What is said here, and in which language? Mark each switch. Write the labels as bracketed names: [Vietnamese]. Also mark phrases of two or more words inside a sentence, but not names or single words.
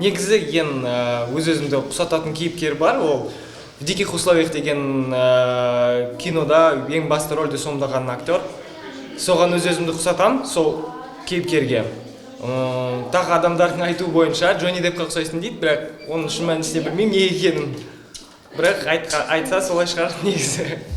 [Kazakh] негізі өз-өзімді ұқсататын кейіпкер бар, ол «В диких условиях» деген кинода ең басты рөлді сомдаған актер. Соған өз-өзімді ұқсатам, сол кейіпкерге. Тағы адамдардың айту бойынша Джонни Деппқа ұқсайсың дейді, бірақ оның шын мәнісінде білмеймін не екенін. Бірақ айтса солай шығар негізі.